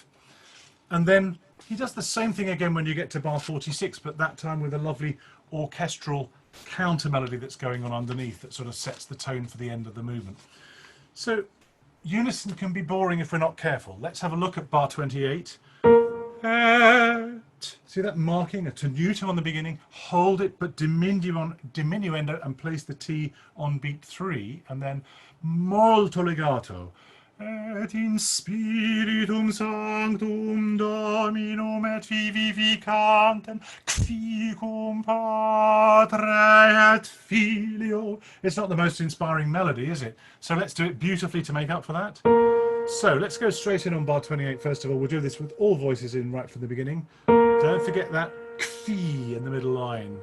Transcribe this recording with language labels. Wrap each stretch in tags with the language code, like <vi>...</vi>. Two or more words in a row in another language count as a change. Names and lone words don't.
<en>And then he does the same thing again when you get to bar 46, but that time with a lovely orchestral counter melody that's going on underneath that sort of sets the tone for the end of the movement. So unison can be boring if we're not careful. Let's have a look at bar 28. See that marking, a tenuto on the beginning, hold it but diminuendo and place the T on beat 3, and then</en> <it>molto legato.</it> <la>Et in spiritum sanctum Dominum et vivificantem qui cum Patre et Filio.</la> <en>It's not the most inspiring melody, is it? So let's do it beautifully to make up for that. So let's go straight in on bar 28 first of all. We'll do this with all voices in right from the beginning. Don't forget that kfi in the middle line.</en>